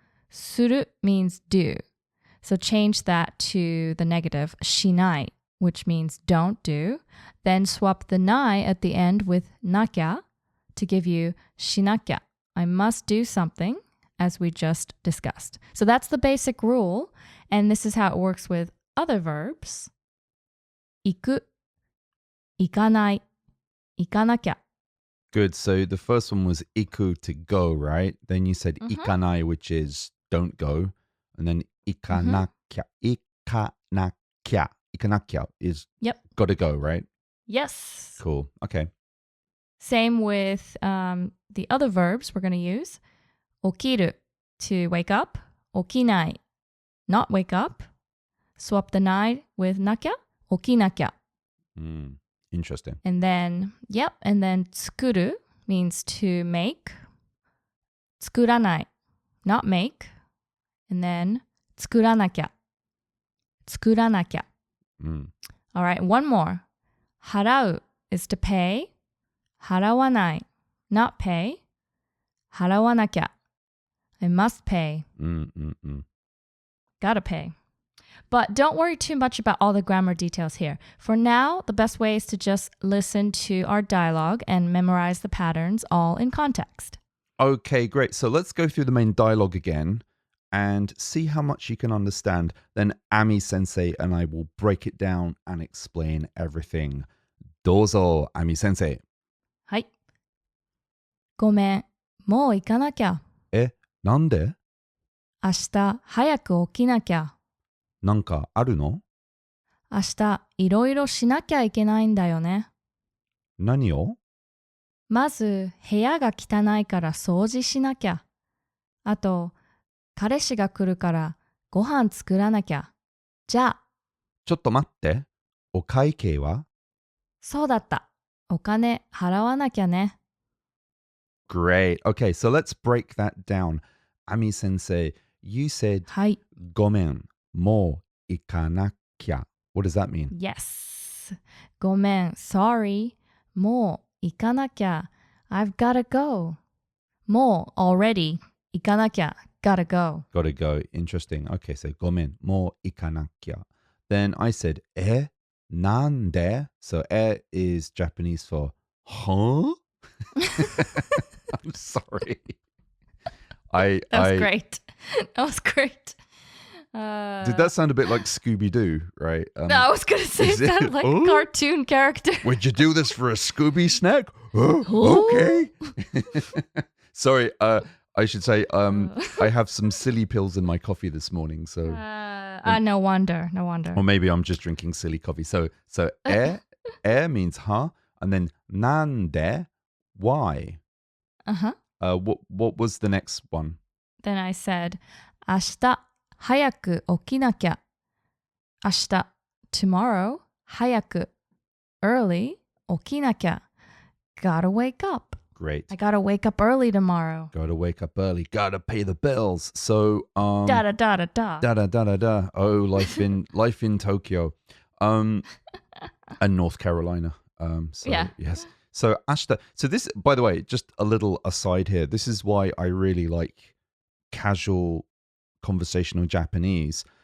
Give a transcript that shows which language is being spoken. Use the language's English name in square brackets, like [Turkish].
[English] する means do. So change that to the negative しない, which means don't do. Then swap the ない at the end with なきゃ to give you しなきゃ. I must do something, as we just discussed. So that's the basic rule, and this is how it works with other verbs. [Japanese] 行く, 行かない, 行かなきゃ. [English] Good. So the first one was 行く to go, right? Then you said 行かない, which is don't go. And then 行かなきゃ. [Japanese] 行かなきゃ. [English] 行かなきゃ is got to go, right? Yes. Cool. Okay. Same with the other verbs we're going to use. 起きる to wake up. 起きない not wake up. Swap the ない with なきゃ. [Japanese] 起きなきゃ. [English] Interesting. And then, and then 作る means to make. 作らない not make. And then 作らなきゃ. 作らなきゃ.All right, one more. 払う is to pay. 払わない not pay. 払わなきゃ. I must pay. gotta pay. But don't worry too much about all the grammar details here. For now, the best way is to just listen to our dialogue and memorize the patterns all in context. Okay, great. So let's go through the main dialogue again and see how much you can understand. Then Ami Sensei and I will break it down and explain everything. [Japanese] どうぞ, Ami Sensei. はい。ごめん、もう行かなきゃ。なんで? 明日早く起きなきゃ。なんかあるの? 明日いろいろしなきゃいけないんだよね。何を? まず部屋が汚いから掃除しなきゃ。あと彼氏が来るからご飯作らなきゃ。じゃあ。ちょっと待って。お会計は? そうだった。お金払わなきゃね。 [English] Great. Okay, so let's break that down. Ami Sensei, you said [Japanese] はい。ごめん、もう行かなきゃ. [English] What does that mean? [Japanese] Yes. ごめん、sorry. もう行かなきゃ。 [English] I've gotta go. もう already. 行かなきゃ。Gotta go. Gotta go. Interesting. Okay, so [Japanese] ごめん、もう行かなきゃ. [English] Then I said なんで? So is Japanese for huh? I'm sorry. That was great. That was great. Did that sound a bit like Scooby-Doo, right? No, I was going to say it sounded like a cartoon character. Would you do this for a Scooby snack? Okay. Sorry, I should say I have some silly pills in my coffee this morning, so no wonder. or maybe I'm just drinking silly coffee. So means huh, and then なんで why? Uh-huh. What was the next one? Then I said [Japanese] 明日早く起きなきゃ。明日 tomorrow 早く early 起きなきゃ。 [English] Gotta wake up. Great. I gotta wake up early tomorrow. Gotta wake up early. Gotta pay the bills. So Da da da da da. Da da da da da. Oh, life in Tokyo, and North Carolina. So Yeah. yes. So ashita. So this, by the way, just a little aside here. This is why I really like casual conversational Japanese.